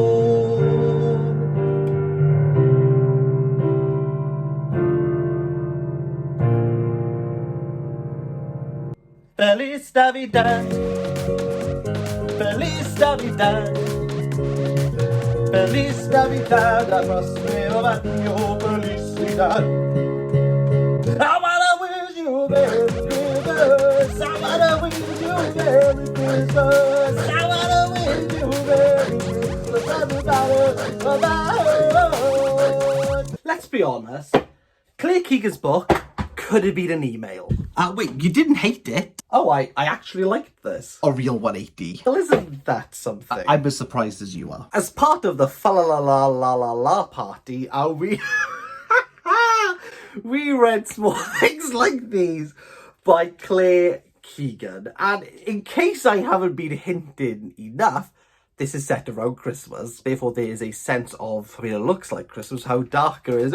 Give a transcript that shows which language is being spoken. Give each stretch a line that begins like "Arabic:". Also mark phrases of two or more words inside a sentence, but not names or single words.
Spanish: Feliz Navidad, Feliz Navidad, Feliz Navidad, la prospero año, felicidad.
English: I wanna wish you Merry Christmas, I wanna wish you Merry Christmas, I wanna wish you Merry Christmas. Let's be honest, Claire Keegan's book could have been an email. Wait, you didn't hate it? Oh, I actually liked this. A real 180. Well, isn't that something? I'm as surprised as you are. As part of the fa-la-la-la-la-la party, we read Small Things Like These by Claire Keegan. And in case I haven't been hinted enough, this is set around Christmas. Therefore, there is a sense of, I mean, it looks like Christmas, how darker is.